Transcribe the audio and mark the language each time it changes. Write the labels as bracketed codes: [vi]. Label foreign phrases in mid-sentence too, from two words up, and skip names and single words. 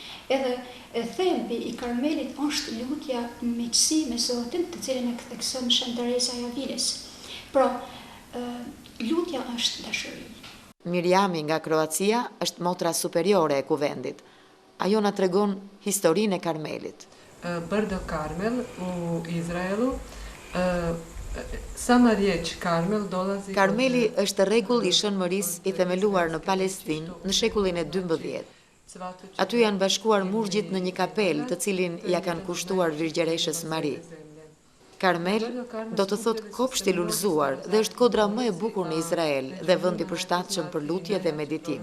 [sq] Edhe thelbi i Karmelit është lutja në miqësi me Zotin, të cilën e thekson Shën Teresa e Aviles. Pra, lutja është dashuri. Miriami nga Kroacia është motra superiore e kuvendit. Ajo na tregon historinë e Karmelit. [hr] Brdo Karmel u Izraelu, sama riječ Karmel dolazi... [sq] Karmeli është rregull i shënmërisë i themeluar në Palestinë në shekullin e 12. Aty janë bashkuar murgjit në një kapel të cilin ja kanë kushtuar Virgjereshës Mari. Karmel do të thot kopsht i lullzuar dhe është kodra më e bukur në Izrael dhe vend i përshtatshëm për lutje dhe meditim.